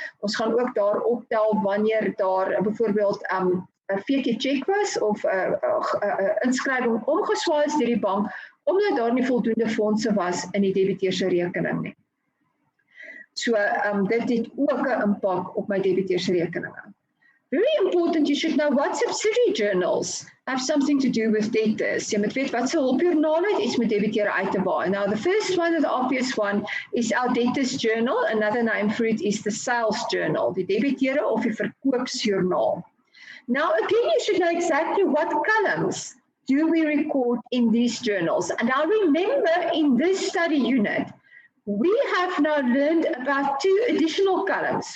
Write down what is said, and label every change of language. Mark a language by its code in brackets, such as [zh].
[af] Ons gaan ook daar optel wanneer daar byvoorbeeld 'n fake check was of 'n inskrywing omgeswaai is deur die bank omdat daar nie voldoende fondse was in die debiteur se rekening nie. So dit het ook 'n impak op my debiteur se rekeninge. [en] Very important, you should know what subsidiary journals have something to do with debtors. [af] Jy moet weet wat se hulpjoernale het iets met debiteure uit te baai. [en] Now the first one, the obvious one, is our debtors journal. Another name for it is the sales journal, [af] die debiteure of die verkoopsjoernaal. [en] Now again, you should know exactly what columns do we record in these journals. And now remember, in this study unit, we have now learned about 2 additional columns.